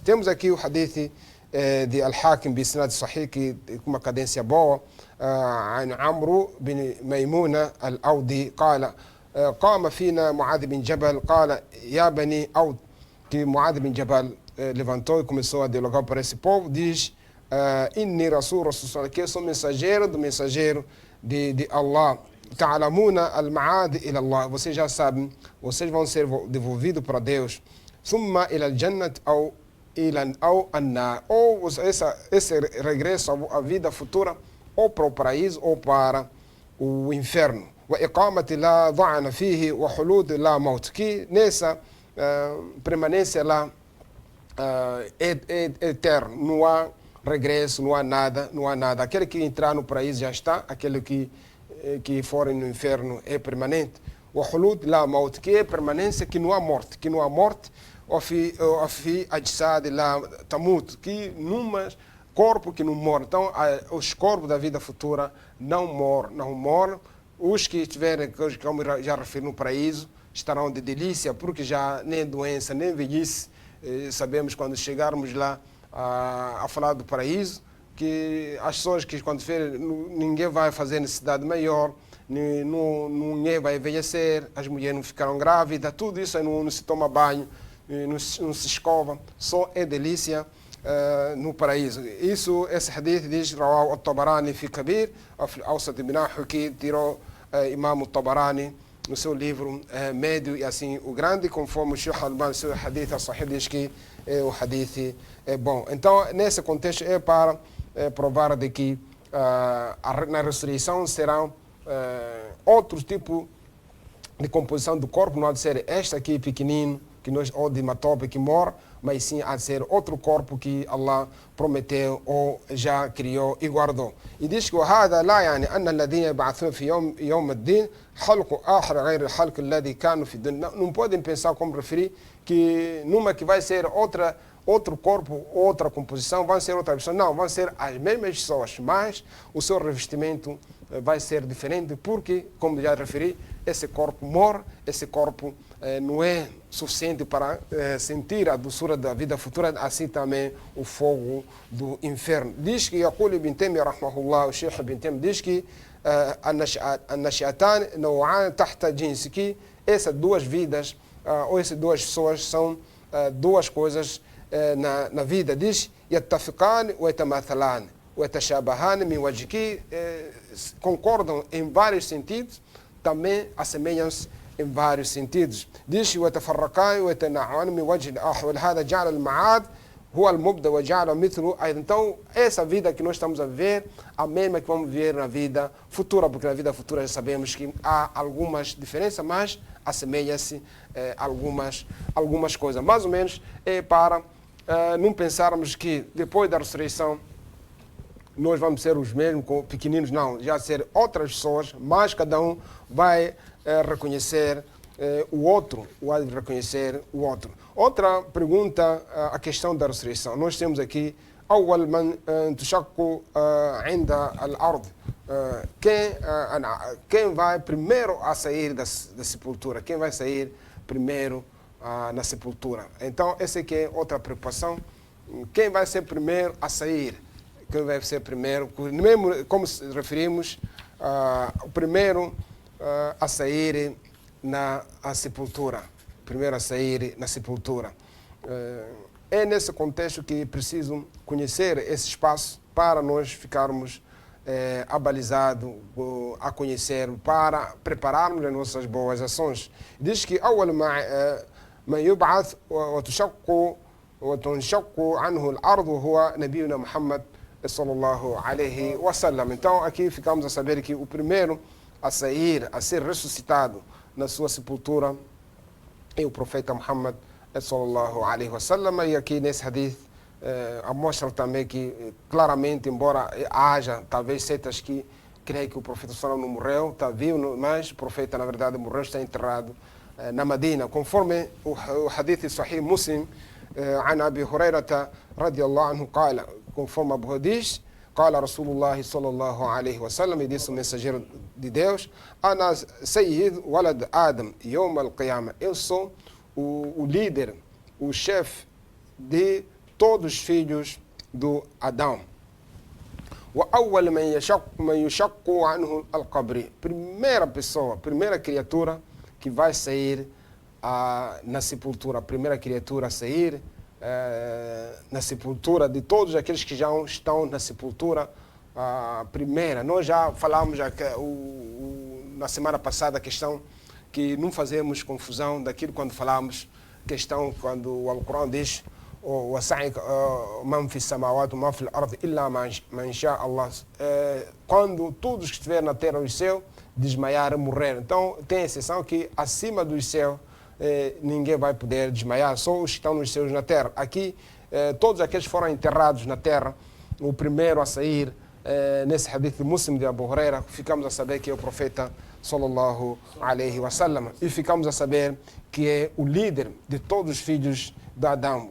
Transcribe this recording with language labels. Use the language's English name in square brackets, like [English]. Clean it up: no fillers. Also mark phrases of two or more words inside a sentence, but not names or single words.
[Portuguese] Temos aqui o hadith de Al-Hakim [Arabic] بإسناد صحيح [Portuguese] com uma cadência boa [Arabic] عن عمرو بن ميمونة الأودي قال قام فينا معاذ بن جبل قال يا بني أود [Portuguese] que Muad bin Jabal levantou e começou a dialogar para esse povo, diz [Arabic] إني رسول [Portuguese] que eu sou mensageiro do mensageiro de Allah. [Arabic] تعلمون المعاد إلى الله. [Portuguese] Vocês já sabem, vocês vão ser devolvidos para Deus. [Arabic] ثم إلى الجنة أو النار. [Portuguese] Ou esse regresso à vida futura, ou para o paraíso ou para o inferno. [Arabic] وإقامة لا ظعن فيه وخلود لا موت. [Portuguese] Que nessa permanência lá é eterno. Não há regresso, não há nada. Aquele que entrar no paraíso já está, aquele que for no inferno é permanente. O [Arabic] خلود لا موت, [Portuguese] que é permanência, que não há morte, ou [Arabic] في أجساد لا تموت, [Portuguese] que num corpo que não morre. Então, os corpos da vida futura não morrem. Os que estiverem, como já referi, no paraíso, estarão de delícia, porque já nem doença, nem velhice. Sabemos quando chegarmos lá a falar do paraíso, que as pessoas que quando ninguém vai fazer necessidade maior, ninguém vai envelhecer, as mulheres não ficarão grávidas, tudo isso não se toma banho, não se escova, só é delícia no paraíso. Esse hadith diz [Arabic] رواه الطبراني في الكبير الأوسط [Portuguese] ibn que tirou Imam al-Tabarani no seu livro médio e assim o grande, conforme o Sheikh Al-Albani, seu [Arabic] حديث الصحيح [Portuguese] diz que o hadith é bom. Então, nesse contexto é para provar de que na ressurreição serão outro tipo de composição do corpo, não há de ser este aqui pequenino, ou de matope que morre, mas sim há de ser outro corpo que Allah prometeu ou já criou e guardou. E diz que [Arabic] وهذا لا يعني أن الذين يبعثون في يوم الدين خلق آخر غير الخلق الذي كانوا في الدنيا. [Portuguese] Não podem pensar, como referi, que numa que vai ser outro corpo, outra composição, vão ser outra pessoa. Não, vão ser as mesmas pessoas, mas o seu revestimento vai ser diferente, porque, como já referi, esse corpo morre, esse corpo não é suficiente para sentir a doçura da vida futura, assim também o fogo do inferno. Diz que [Arabic] يقول ابن تيمية رحمه الله, [Portuguese] o Sheikh ibn Taymiyyah diz que [Arabic] النشأتان نوعان تحت جنس, [Portuguese] que essas 2 vidas ou essas 2 pessoas são 2 coisas na vida. [Arabic] Diz يتفقان ويتماثلان ويتشابهان من وجه, [Portuguese] que concordam em vários sentidos, também assemelham-se em vários sentidos. [Arabic] diz ويتفرقان ويتناعان من وجه آخر ولهذا جعل المعاد هو المبدأ وجعل مثله أيضا. [Portuguese] Então, essa vida que nós estamos a viver, a mesma que vamos viver na vida futura, porque na vida futura já sabemos que há algumas diferenças, mas assemelha-se algumas coisas. Mais ou menos é para não pensarmos que depois da ressurreição nós vamos ser os mesmos, pequeninos, não, já ser outras pessoas, mas cada um vai reconhecer o outro, vai reconhecer o outro. Outra pergunta, a questão da ressurreição. Nós temos aqui [Arabic] أول من تشق عند الأرض, [Portuguese] quem vai primeiro a sair da sepultura, quem vai sair primeiro na sepultura. Então, essa aqui é outra preocupação. Quem vai ser primeiro a sair? Quem vai ser primeiro? Mesmo, como referimos, o primeiro a sair na sepultura. Primeiro a sair na sepultura. É nesse contexto que preciso conhecer esse espaço para nós ficarmos abalizados, a conhecer, para prepararmos as nossas boas ações. Diz que [Arabic] أول ما يبعث وتنشق عنه الأرض هو نبينا محمد صلى الله عليه وسلم. [Portuguese] Então aqui ficamos a saber que o primeiro a sair, a ser ressuscitado na sua sepultura é o profeta Muhammad [Arabic] صلى الله عليه وسلم. [Portuguese] E aqui nesse hadith mostra também que claramente, embora haja talvez seitas que creio que o profeta sallallahu não morreu, está vivo, mas o profeta na verdade morreu, está enterrado na Medina, conforme o hadith Sahih Muslim [Arabic] عن أبي هريرة رضي الله عنه قال, [Portuguese] conforme Abu Huraira diz, [Arabic] قال رسول الله صلى الله عليه وسلم, [Portuguese] e disse o mensageiro de Deus, [Arabic] أنا سيد ولد آدم يوم القيامة, [Portuguese] eu sou o líder, o chefe de todos os filhos do Adão. [Arabic] وأول من يشق عنه القبر, [Portuguese] primeira pessoa, primeira criatura que vai sair na sepultura, a primeira criatura a sair na sepultura de todos aqueles que já estão na sepultura, a primeira. Nós já falamos na semana passada a questão que não fazemos confusão daquilo quando falamos, questão quando o Alcorão diz [Arabic] من في السماوات من في الأرض إلا من شاء الله, [Portuguese] quando todos que estiverem na terra e no céu desmaiar, morrer. Então tem exceção que acima do céu ninguém vai poder desmaiar, só os que estão nos céus na terra. Aqui, todos aqueles que foram enterrados na terra, o primeiro a sair, nesse hadith Muslim de Abu Huraira, ficamos a saber que é o profeta [Arabic] صلى الله عليه وسلم, [Portuguese] e ficamos a saber que é o líder de todos os filhos de Adão.